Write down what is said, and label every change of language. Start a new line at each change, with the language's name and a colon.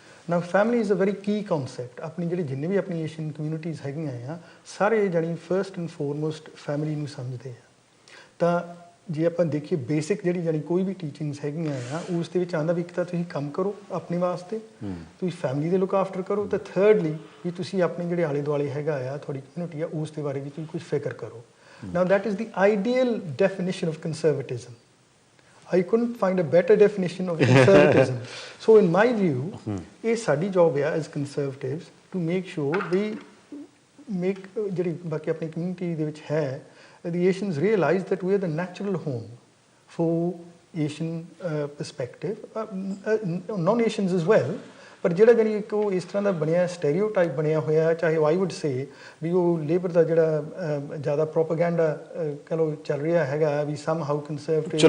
English: Now family is a very key concept.
Punjabi: ਆਪਣੀ ਜਿਹੜੇ ਜਿੰਨੇ ਵੀ ਆਪਣੀ ਏਸ਼ੀਅਨ ਕਮਿਊਨਿਟੀਜ਼ ਹੈਗੀਆਂ ਆ ਸਾਰੇ ਜਾਣੀ
English: first and foremost
Punjabi: ਫੈਮਿਲੀ ਨੂੰ ਸਮਝਦੇ ਆ। ਤਾਂ ਜੇ ਆਪਾਂ ਦੇਖੀਏ ਬੇਸਿਕ ਜਿਹੜੀ ਕੋਈ ਵੀ ਟੀਚਿੰਗਸ ਹੈਗੀਆਂ ਆ ਉਸ ਦੇ ਵਿੱਚ ਆਉਂਦਾ ਵੀ ਇੱਕ ਤਾਂ ਤੁਸੀਂ ਕੰਮ ਕਰੋ ਆਪਣੇ ਵਾਸਤੇ, ਤੁਸੀਂ ਫੈਮਿਲੀ ਦੇ ਲੁੱਕ ਆਫਟਰ ਕਰੋ, ਤੇ ਥਰਡਲੀ ਵੀ ਤੁਸੀਂ ਆਪਣੇ ਜਿਹੜੇ ਆਲੇ ਦੁਆਲੇ ਹੈਗਾ ਆ ਤੁਹਾਡੀ ਕਮਿਊਨਿਟੀ ਆ ਉਸ ਦੇ ਬਾਰੇ ਵੀ ਤੁਸੀਂ ਕੁਝ ਫਿਕਰ ਕਰੋ।
English: Now that is the ideal definition of conservatism. I couldn't find a better definition of conservatism. So in my view,
Punjabi: ਇਹ ਸਾਡੀ job ਆ
English: as conservatives to make sure we make
Punjabi: ਜਿਹੜੀ ਬਾਕੀ ਆਪਣੀ ਕਮਿਊਨਿਟੀ ਦੇ ਵਿੱਚ ਹੈ
English: the Asians realize that we are the natural home for Asian perspective, non-Asians as well,
Punjabi: ਪਰ ਜਿਹੜਾ ਜਾਨੀ ਇੱਕ ਉਹ ਇਸ ਤਰ੍ਹਾਂ ਦਾ ਬਣਿਆ ਸਟੈਰੀਓਟਾਈਪ ਬਣਿਆ ਹੋਇਆ, ਚਾਹੇ ਆਈ ਵੁੱਡ ਸੇ ਵੀ ਉਹ ਲੇਬਰ ਦਾ ਜਿਹੜਾ ਜ਼ਿਆਦਾ ਪ੍ਰੋਪੇਗੈਂਡਾ ਕਹ ਲਓ ਚੱਲ ਰਿਹਾ ਹੈਗਾ ਵੀ ਸਮ ਹਾਊ ਕੰਜ਼ਰਵੇਟਿਵ,